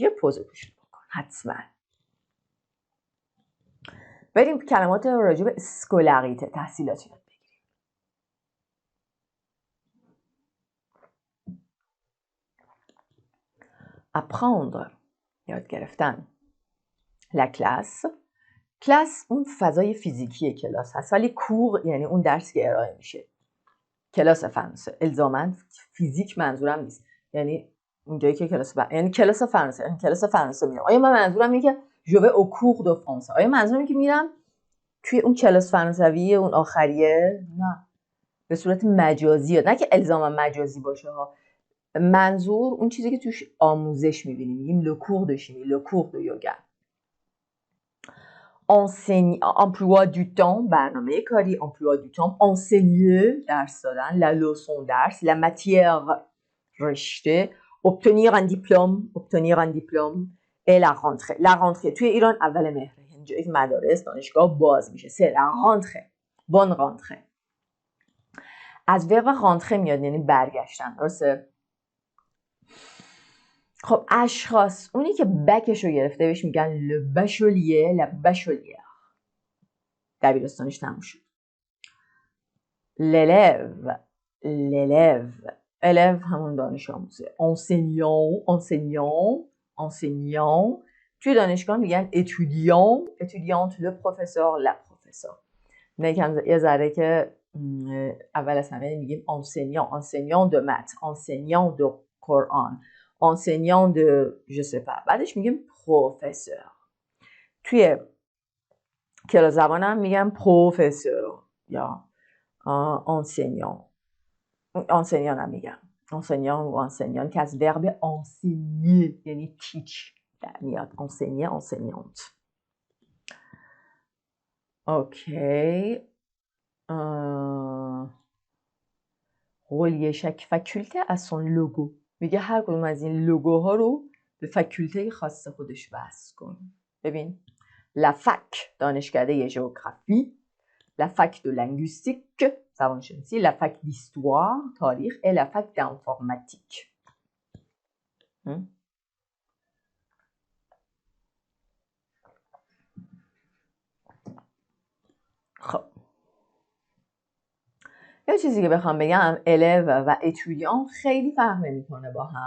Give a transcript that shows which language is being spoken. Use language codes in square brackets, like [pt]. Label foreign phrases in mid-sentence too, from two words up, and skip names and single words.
[fa] یه پوز پوش بکن حتما. بریم کلمات راجع به اسکولاریته، تحصیلات یاد بگیریم. apprendre، یاد گرفتن. [fr] la classe، [fa] کلاس اون فضای فیزیکی کلاس هست، ولی کور یعنی اون درس که ارائه میشه. کلاس فرانسه الزاماً فیزیک منظورم نیست، یعنی اونجایی که یعنی کلاس فرانسه، یعنی کلاس فرانسه میرم. آیا من منظورم اینه که [fr] je vais au cours de français? [fa] آیا منظورم اینه که میرم توی اون کلاس فرانسوی اون آخریه؟ نه، به صورت مجازیه، نه که الزاما مجازی باشه ها. منظور اون چیزی که توش آموزش میبینیم، میگیم [fr] le cours de chimie، le cours de yoga. emploi du temps، [fa] برنامه کاری، [fr] emploi du temps، enseigner، [fa] درس دادن، [fr] la leçon درس، la matière رشته، obtenir un diplôme et la rentrée. [fa] توی ایران اول مهر، یعنی جایی که مدارس دانشگاه باز میشه، [fr] c'est la rentrée. bonne rentrée. [fa] از ورب rentrée میاد یعنی برگشتن، درسته؟ خب اشخاص، اونی که بکش رو گرفته بهش میگن [fr] le bachelier، la bachelière. [fa] دبیرستانش تموم شد. l'élève همون دانش آموزه. [fr] enseignant [fa] توی دانشگاه میگن [fr] étudiant، le professeur، la professeure. [fa] پروفسور. یه ذره که اول از همه میگیم [fr] enseignant de maths, enseignant de Coran, enseignant de je sais pas. [fa] بعدش میگیم پروفسور. توی کلاس زبانم میگم پروفسور یا enseignant. enseignant هم میگم. enseignant و enseignant که از verb enseigner یعنی teach در میاد. [fr] enseigner, enseignante. [fa] اوکی. [fr] relier chaque faculté à son logo. [fa] میگه هر کدوم از این لوگوها رو به فاکولته خاص خودش وصل کن. [fr] ببین la fac دانشکده ژئوگرافی، la fac de linguistique زبانشناسی، la fac d'histoire تاریخ et la fac d'informatique. [fa] خب یه چیزی که بخوام بگم الو و اتودیان خیلی فرق نمیکنه با هم.